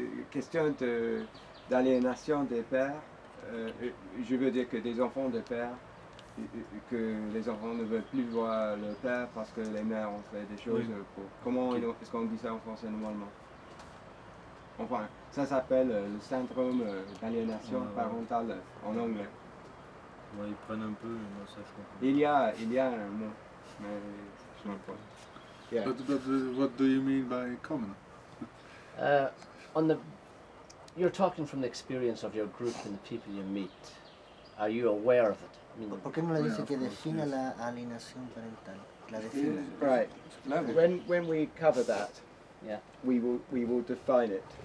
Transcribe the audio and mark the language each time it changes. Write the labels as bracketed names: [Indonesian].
[French] Question d'aliénation des pères. Je veux dire que des enfants de pères, que les enfants ne veulent plus voir le père parce que les mères ont fait des choses. Comment est-ce qu'on dit ça en français normalement? Enfin, ça s'appelle le syndrome d'aliénation parentale en anglais. Ouais, ils prennent un peu, mais ça je comprends. Il y a un mot, mais je ne sais pas. [English] Yeah. But what do you mean by common? You're talking from the experience of your group and the people you meet. Are you aware of it? I mean, [Spanish] ¿Por qué no le dice que defina la alienación parental? La defina. [English] Right. When we cover that, we will define it.